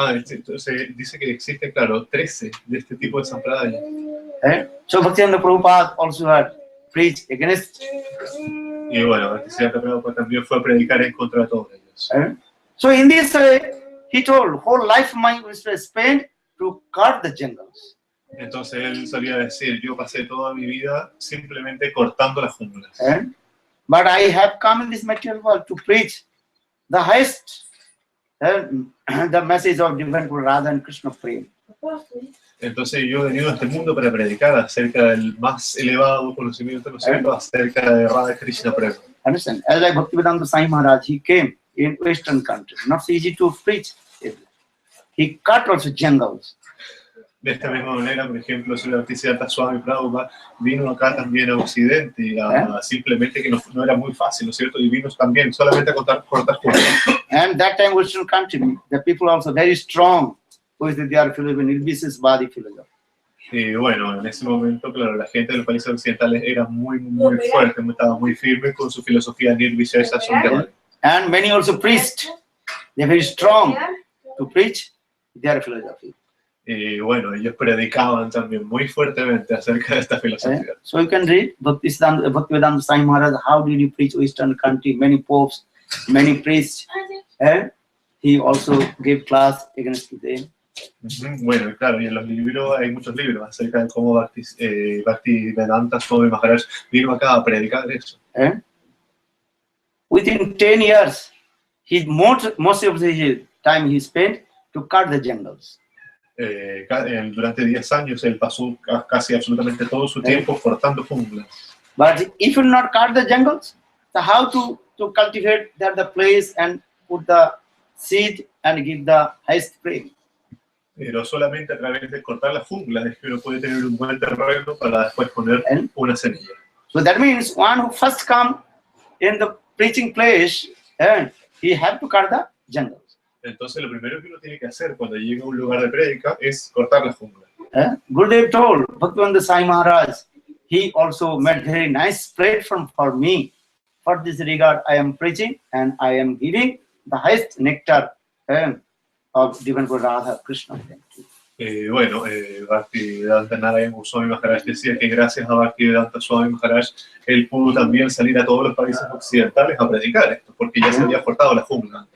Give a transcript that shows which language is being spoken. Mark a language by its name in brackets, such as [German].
[Spanish] Entonces dice que existe, claro, 13 de este tipo de sampradaya. [English] So Bhaktivinoda Prabhupada also had preached against. [Spanish] Y Y bueno, Bhaktisiddhanta Prabhupada también fue a predicar en contra de todos ellos. [English] So in this way, he told, whole life mine was spent to cut the jungles. [Spanish] Entonces él solía decir, yo pasé toda mi vida simplemente cortando las junglas. [English] But I have come in this material world to preach the highest, the message of divine Radha and Krishna Prem. [Spanish] Entonces yo he venido a este mundo para predicar acerca del más elevado conocimiento, ¿no es cierto?, acerca de Radha Krishna Prema. [English] Understand? As like Bhaktivedanta Sai Maharaj, he came in Western country. Not so easy to preach. He cut also jungles. [Spanish] De esta misma manera, por ejemplo, Srila Bhaktisiddhanta Swami Prabhupada vino acá también a Occidente, simplemente que no era muy fácil, ¿no es cierto? Y vino también solamente a cortar junglas. [English] And that time Western country, the people also very strong with their philosophy, Nirvisesvadi philosophy. [Spanish] Y bueno, en ese momento, claro, la gente de los países occidentales era muy fuerte, estaba muy firme con su filosofía Nirvisesa. [English] And many also preached. They're very strong to preach their philosophy. [Spanish] Y bueno, ellos predicaban también muy fuertemente acerca de esta filosofía. [English] So you can read Bhaktivedanta Sai Maharaj, how did he preach Western country, many popes, many priests. He also gave class against them. [Spanish] Bueno, claro, y en los libros hay muchos libros acerca de cómo Bhaktivedanta Swami Maharaj vino acá a predicar eso. [English] Within 10 years, most of his time he spent to cut the jungles. [Spanish] Durante 10 años él pasó casi absolutamente todo su tiempo cortando junglas. [English] But if you not cut the jungles, so how to cultivate the place and put the seed and give the highest prey? [Spanish] Pero solamente a través de cortar las junglas es que uno puede tener un buen terreno para después poner una semilla. [English] So that means one who first come in the preaching place, he had to cut the jungles. [Spanish] Entonces lo primero que uno tiene que hacer cuando llega a un lugar de prédica es cortar las junglas. [English] Gurudeva told Bhaktivedanta Sai Maharaj, he also made very nice platform for me. For this regard, I am preaching and I am giving the highest nectar of divine Radha Krishna. [Spanish] Bueno, Bhaktivedanta Narayana Swami Maharaj decía que gracias a Bhaktivedanta Swami Maharaj él pudo también salir a todos los países occidentales a predicar esto, porque ya se había cortado la jungla.